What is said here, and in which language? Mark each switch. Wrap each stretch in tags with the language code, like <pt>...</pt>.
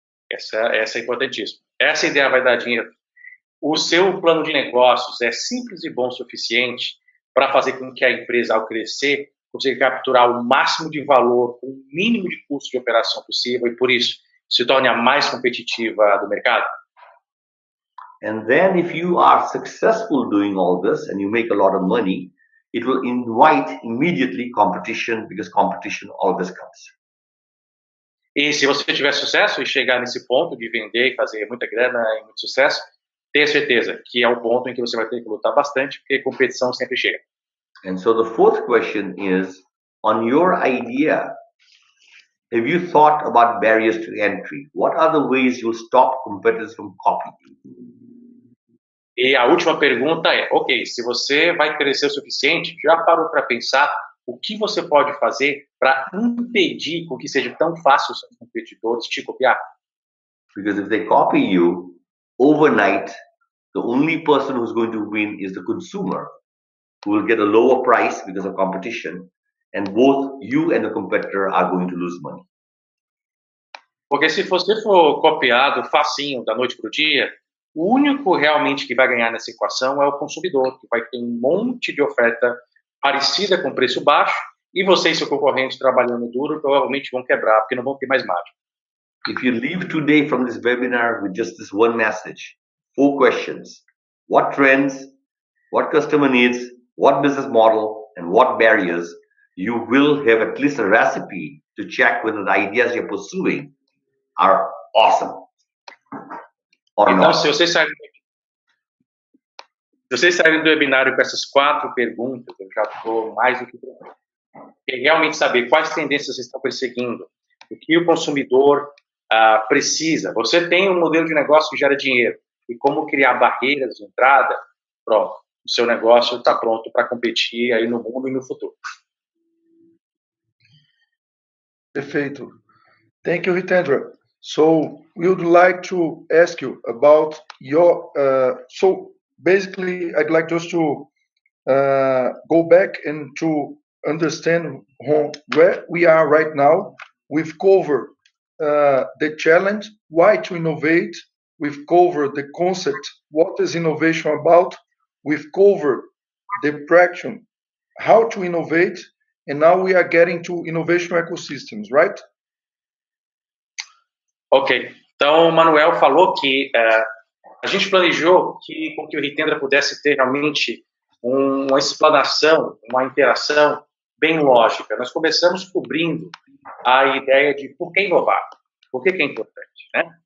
<pt>Essa é importantíssima. Essa ideia vai dar dinheiro. O seu plano de negócios é simples e bom o suficiente para fazer com que a empresa, ao crescer, consiga capturar o máximo de valor com o mínimo de custo de operação possível e, por isso, se torne a mais competitiva do mercado?</pt> <en>And then if you are successful doing all this and you make a lot of money, it will invite immediately competition because competition always comes.</en> <pt>E se você tiver sucesso e chegar nesse ponto de vender e fazer muita grana e muito sucesso, tenha certeza que é o ponto em que você vai ter que lutar bastante, porque competição sempre chega.</pt> <en>And so the fourth question is, on your idea, have you thought about barriers to entry? What are the ways you'll stop competitors from copying?</en> <pt>E a última pergunta é, ok, se você vai crescer o suficiente, já parou para pensar o que você pode fazer para impedir com que seja tão fácil os seus competidores te copiar?</pt> <en>Because if they copy you, overnight, the only person who's going to win is the consumer, who will get a lower price because of competition, and both you and the competitor are going to lose money.</en> <pt>Porque se você for copiado facinho da noite para o dia, o único realmente que vai ganhar nessa equação é o consumidor, que vai ter um monte de oferta parecida com preço baixo, e você e seu concorrente trabalhando duro provavelmente vão quebrar, porque não vão ter mais margem.</pt> <en>If you leave today from this webinar with just this one message, 4 questions: what trends, what customer needs, what business model, and what barriers, you will have at least a recipe to check whether the ideas you're pursuing are awesome or</en> <pt>Então,</pt> <en>not.</en> <pt>se vocês saírem do webinário com essas 4 perguntas, eu já estou mais do que pronto. E realmente saber quais tendências vocês estão perseguindo, o que o consumidor precisa. Você tem um modelo de negócio que gera dinheiro e como criar barreiras de entrada, pronto. O seu negócio está pronto para competir aí no mundo e no futuro. Perfeito.</pt> <en>Thank you, Hitendra. So we would like to ask you about your, so basically I'd like just to go back and to understand where we are right now. We've covered the challenge, why to innovate. We've covered the concept, what is innovation about. We've covered the practice, how to innovate, and now we are getting to innovation ecosystems, right? Ok.</en> <pt>Então, o Manuel falou que a gente planejou com que o Hitendra pudesse ter realmente uma explanação, uma interação bem lógica. Nós começamos cobrindo a ideia de por que inovar, por que é importante, né?</pt>